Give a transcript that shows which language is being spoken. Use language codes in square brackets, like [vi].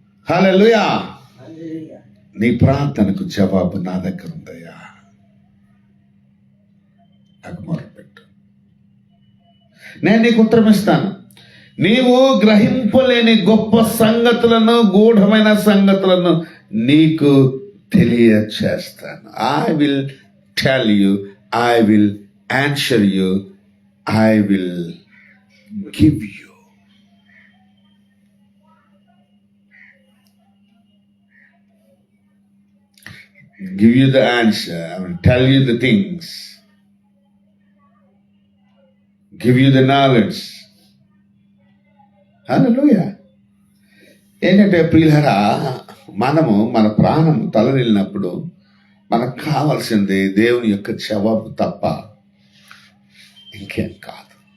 [te] హల్లెలూయా. నీ ప్రార్థనకు జవాబు నా దగ్గర ఉందయ్యా, నాకు మొరపెట్టు, నేను నీకు ఉత్తరం ఇస్తాను. నీవు గ్రహింపలేని గొప్ప సంగతులను, గూఢమైన సంగతులను నీకు తెలియచేస్తాను. [en] I will tell you, I will answer you, I will give you. Give you the answer, I will tell you the things, give you the knowledge. Hallelujah. [te] ఏంటంటే ప్రియులారా, మనము మన ప్రాణం తలనిల్లినప్పుడు మనకు కావాల్సింది దేవుని యొక్క జవాబు తప్ప ఇంకేం కాదు.